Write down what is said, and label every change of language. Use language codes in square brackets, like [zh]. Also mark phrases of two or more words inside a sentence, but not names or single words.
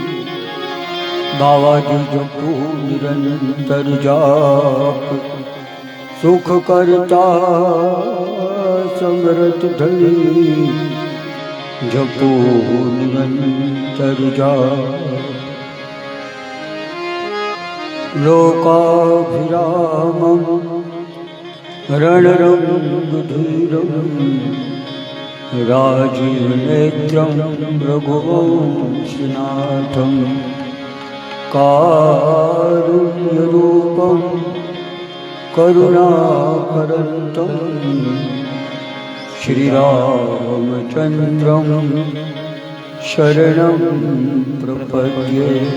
[gu] બાવાજી જપુ નિરંતર જાપ સુખ કરતા સમરથ ધરી. જપુ નિરંતર જાપ [sa] लोकाभिरामं रणरङ्गधीरं राजीवनेत्रं रघुवंशनाथं कारुण्यरूपं करुणाकरन्तं श्रीरामचन्द्रं शरणं प्रपद्ये।